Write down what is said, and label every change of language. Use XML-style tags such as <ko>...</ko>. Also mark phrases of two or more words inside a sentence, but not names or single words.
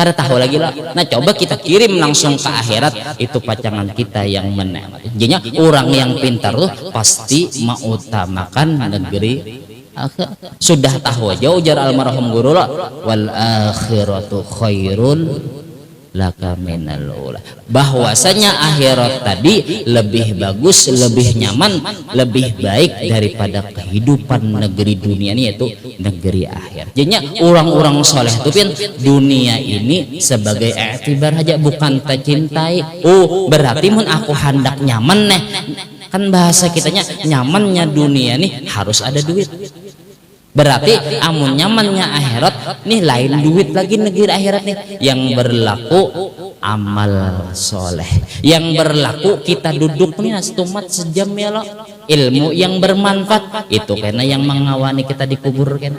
<bjn>Kada tahu lagi lah. Nah coba kita kirim langsung ke akhirat, itu pacangan kita yang menikmati.</bjn> <id>Jadinya orang yang pintar tuh pasti mengutamakan negeri akhirat.</id> <bjn>Sudah tahu aja ujar almarhum guru lah,</bjn> <ar>وللآخرة خير لك من الأولى,</ar> <id>bahwasanya akhirat tadi lebih bagus, lebih nyaman, lebih baik daripada kehidupan negeri dunia ini, yaitu negeri akhir. Jadinya orang-orang soleh itu kan dunia ini sebagai iktibar aja, bukan tercintai.</id> <bjn>Oh berarti mun aku hendak nyaman nih, kan bahasa kitanya nyamannya dunia nih harus ada duit. Berarti amun nyamannya akhirat nih lain duit lagi negeri akhirat nih. Yang berlaku amal soleh, yang berlaku kita duduk nih setumat sejam ya lo, ilmu yang bermanfaat itu karena yang mengawani kita dikubur kena.</bjn>